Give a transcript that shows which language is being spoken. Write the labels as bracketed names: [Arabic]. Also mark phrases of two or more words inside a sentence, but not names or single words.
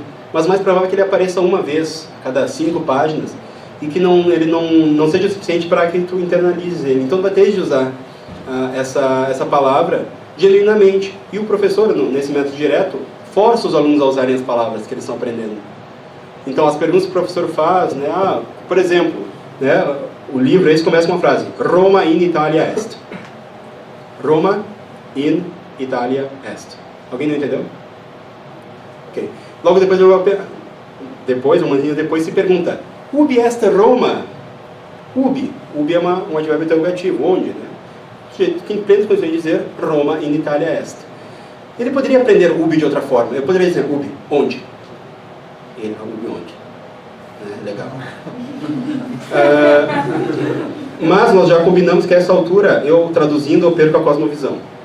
[Portuguese] Mas mais provável é que ele apareça uma vez a cada 5 páginas e que ele não seja suficiente para que tu internalize ele. Então, tu vai ter de usar essa palavra genuinamente. E o professor, nesse método direto, força os alunos a usarem as palavras que eles estão aprendendo. Então, as perguntas que o professor faz, né? Por exemplo, né, o livro aí começa com uma frase: [Latin] Roma in Italia est. Roma in Italia est. [Portuguese] Alguém não entendeu? Ok. Logo depois, um momentinho depois, se pergunta: [Latin] Ubi est Roma? [Portuguese] Ubi. Ubi é um advérbio interrogativo. Onde? Né? Tem plenas condições de dizer [Latin] Roma in Italia est. [Portuguese] Ele poderia aprender ubi de outra forma. Eu poderia dizer ubi. Onde? Ele, ubi onde? Legal. Mas nós já combinamos que a essa altura, eu traduzindo, eu perco a cosmovisão.